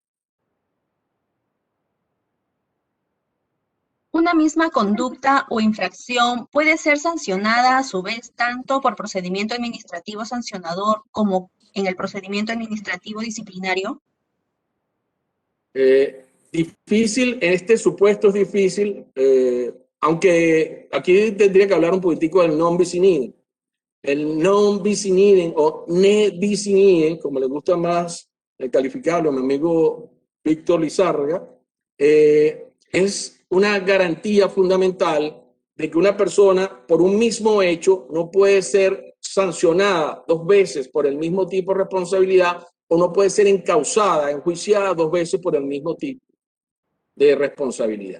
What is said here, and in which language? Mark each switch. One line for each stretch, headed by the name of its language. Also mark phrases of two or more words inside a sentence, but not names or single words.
Spanish: Una misma conducta o infracción puede ser sancionada a su vez tanto por procedimiento administrativo sancionador como en el procedimiento administrativo disciplinario. Difícil, en este supuesto es difícil, aunque aquí tendría que hablar un poquitico del
Latin: non bis in idem. El non bis in idem o ne bis in idem,
Spanish: como le gusta más calificarlo a mi amigo Víctor Lizárraga, es una garantía fundamental de que una persona por un mismo hecho no puede ser sancionada 2 veces por el mismo tipo de responsabilidad o no puede ser encausada, enjuiciada 2 veces por el mismo tipo de responsabilidad.